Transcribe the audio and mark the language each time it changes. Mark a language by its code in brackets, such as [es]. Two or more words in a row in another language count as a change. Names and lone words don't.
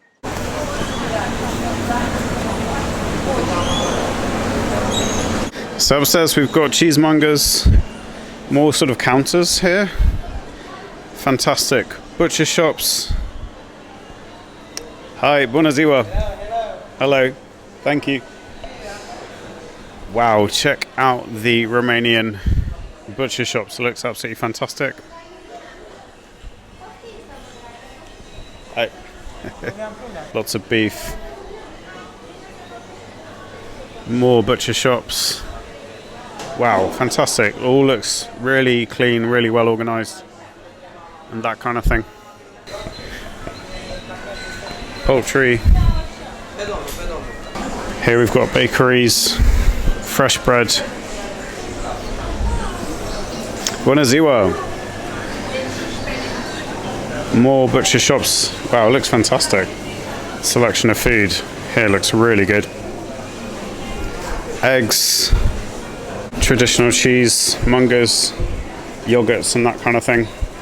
[en] So upstairs we've got cheesemongers, more sort of counters here. Fantastic. Butcher shops. Hi, [ro] bună ziua. [en] Hello. Thank you. Wow, check out the Romanian butcher shops. It looks absolutely fantastic. Hi. Lots of beef. More butcher shops. Wow, fantastic. All looks really clean, really well organized, and that kind of thing. Poultry. Here we've got bakeries, fresh bread. [ro] Bună ziua. [en] More butcher shops. Wow, it looks fantastic. Selection of food here looks really good. Eggs, traditional cheesemongers, yogurts and that kind of thing.